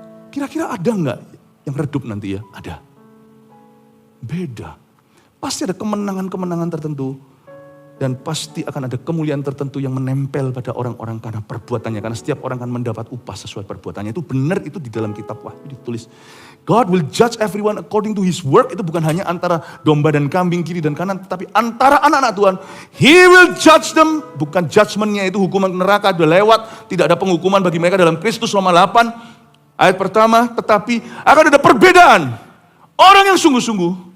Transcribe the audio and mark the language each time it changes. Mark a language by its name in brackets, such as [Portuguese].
[Indonesian] Kira-kira ada enggak yang redup nanti ya? Ada. Beda. Pasti ada kemenangan-kemenangan tertentu. Dan pasti akan ada kemuliaan tertentu yang menempel pada orang-orang karena perbuatannya. Karena setiap orang akan mendapat upah sesuai perbuatannya. Itu benar, itu di dalam kitab Wahyu ditulis. [English] God will judge everyone according to his work. [Indonesian] Itu bukan hanya antara domba dan kambing kiri dan kanan. Tetapi antara anak-anak Tuhan. [English] He will judge them. [Indonesian] Bukan judgmentnya itu hukuman neraka sudah lewat. Tidak ada penghukuman bagi mereka dalam Kristus Roma 8. Ayat pertama. Tetapi akan ada perbedaan. Orang yang sungguh-sungguh.